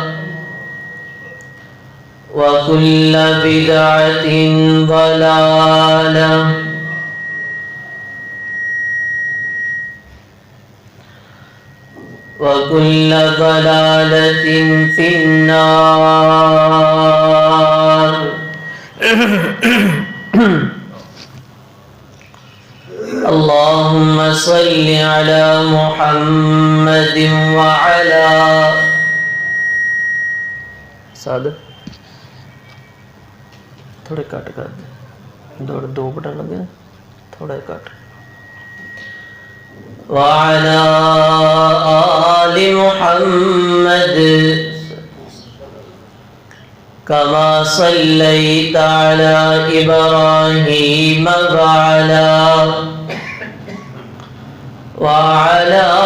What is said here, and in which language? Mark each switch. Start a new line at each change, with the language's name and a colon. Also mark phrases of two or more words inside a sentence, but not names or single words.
Arabic: وكل بدعة ضلالة وكل ضلالة في النار اللهم صل على محمد وعلى
Urdu: سادے تھوڑے کٹ کر دے دو بٹن لگے تھوڑا کٹ
Arabic: وعلى آل محمد كما صليت على إبراهيم وعلى